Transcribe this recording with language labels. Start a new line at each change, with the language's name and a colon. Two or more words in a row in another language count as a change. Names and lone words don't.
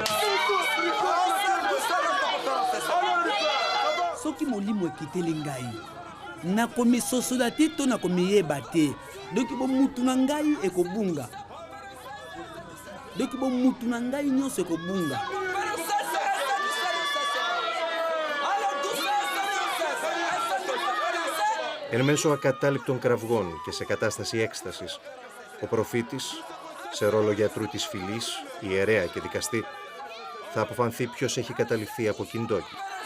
Lingala: soki molimo ekiteli ngai nakomi sosola te to nakomi yeba te doki bomutu na ngai ekobunga doki bomutu na ngai nyonso ekobunga.
Greek: Εν μέσω ακατάληπτων κραυγών και σε κατάσταση έκστασης, ο προφήτης, σε ρόλο γιατρού της φυλής, ιερέα και δικαστή, θα αποφανθεί ποιος έχει καταληφθεί από κιντόκι.